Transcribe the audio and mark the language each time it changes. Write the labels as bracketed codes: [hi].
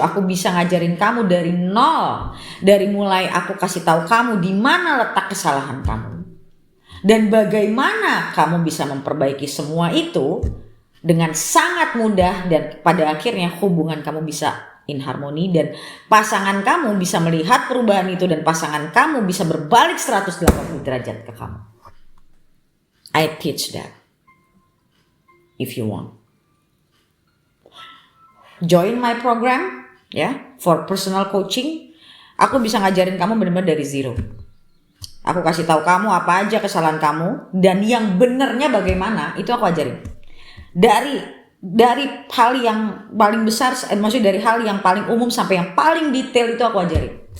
[id] Aku bisa ngajarin kamu dari nol, dari mulai aku kasih tahu kamu di mana letak kesalahan kamu dan bagaimana kamu bisa memperbaiki semua itu dengan sangat mudah, dan pada akhirnya hubungan kamu bisa in harmoni dan pasangan kamu bisa melihat perubahan itu dan pasangan kamu bisa berbalik 180 derajat ke kamu. [en] I teach that. If you want, join my program for personal coaching. [id] Aku bisa ngajarin kamu benar-benar dari zero. Aku kasih tahu kamu apa aja kesalahan kamu dan yang benernya bagaimana, itu aku ajarin. Dari hal yang paling besar, maksudnya dari hal yang paling umum sampai yang paling detail itu aku ajarin.